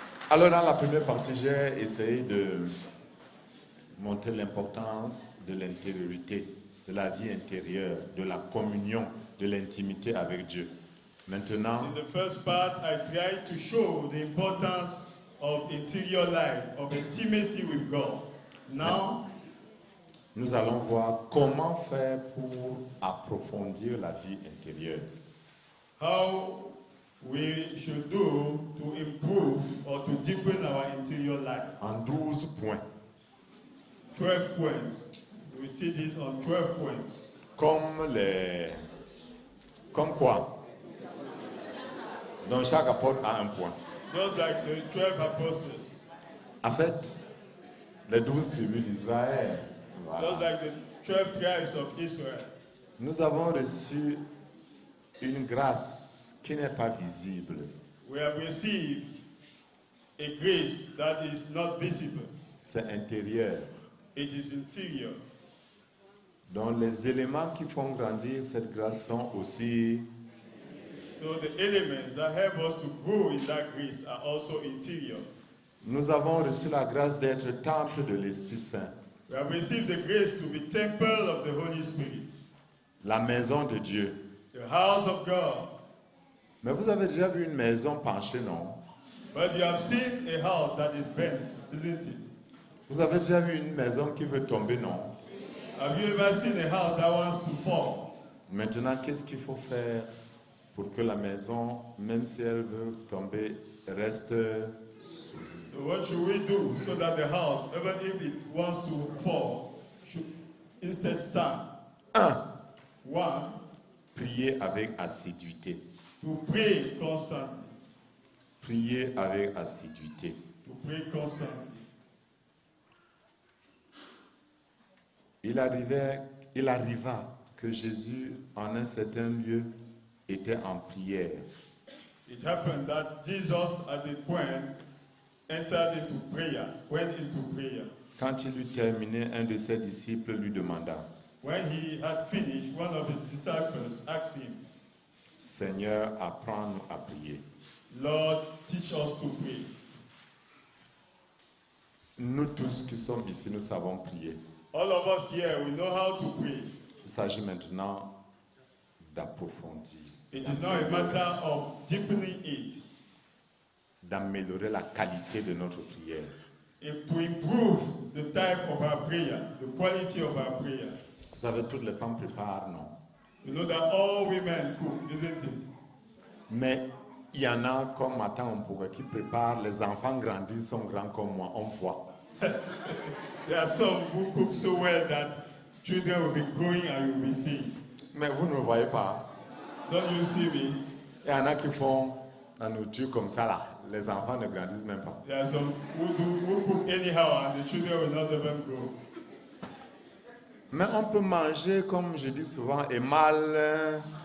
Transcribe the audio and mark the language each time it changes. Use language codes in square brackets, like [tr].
[fr] Alors dans la première partie, j'ai essayé de montrer l'importance de l'intériorité, de la vie intérieure, de la communion, de l'intimité avec Dieu. Maintenant, [en] In the first part, I tried to show the importance of interior life, of intimacy with God. Now, [fr] nous allons voir comment faire pour approfondir la vie intérieure. [en] how we should do to improve or to deepen our interior life. [fr] En 12 points. [en] 12 points. We see this on 12 points. [fr] Comme quoi? Donc chaque apôtre a un point. [en] Just like the 12 apostles. [fr] En fait, les 12 tribus d'Israël. Voilà. [en] Just like the 12 tribes of Israel. [fr] Nous avons reçu une grâce qui n'est pas visible. [en] We have received a grace that is not visible. [fr] C'est intérieur. [en] It is interior. [fr] Donc les éléments qui font grandir cette grâce sont aussi [en] So the elements that help us to grow in that grace are also interior. [fr] nous avons reçu la grâce d'être temple de l'Esprit Saint, [en] We have received the grace to be temple of the Holy Spirit, [fr] la maison de Dieu. [en] the house of God. [fr] Mais vous avez déjà vu une maison penchée, non? [en] But you have seen a house that is bent, isn't it? [fr] Vous avez déjà vu une maison qui veut tomber, non? [en] Have you ever seen a house that wants to fall? [fr] Maintenant, qu'est-ce qu'il faut faire pour que la maison, même si elle veut tomber, reste [en] So what should we do so that the house, even if it wants to fall, should instead stand? [fr] 1. [en] One, [fr] Prier avec assiduité. [en] to pray constantly. [fr] Prier avec assiduité. [en] To pray constantly. [fr] Il arriva que Jésus, en un certain lieu, était en prière. [en] It happened that Jesus at the point entered into prayer, went into prayer. [fr] Quand il eut terminé, un de ses disciples lui demanda, [en] When he had finished, one of his disciples asked him, [fr] Seigneur, apprends-nous à prier. [en] Lord, teach us to pray. [fr] Nous tous qui sommes ici, nous savons prier. [en] All of us here, we know how to pray. [fr] Il s'agit maintenant d'approfondir, [en] It is not a matter of deepening it, [fr] d'améliorer la qualité de notre prière. [en] to improve the type of our prayer, the quality of our prayer. [fr] Vous savez, toutes les femmes préparent, non? [en] You know that all women cook, isn't it? [fr] Mais il y en a comme Matin Mpuga qui préparent, les enfants grandissent, sont grands comme moi, on voit. [en] There are some who cook so well that children will be growing and will be seeing. [fr] Mais vous ne me voyez pas. [en] Don't you see me? [fr] Il y en a qui font la nourriture comme ça là. Les enfants ne grandissent même pas. [en] There are some who cook anyhow and the children will not even grow. [fr] Mais on peut manger, comme je dis souvent, et mal.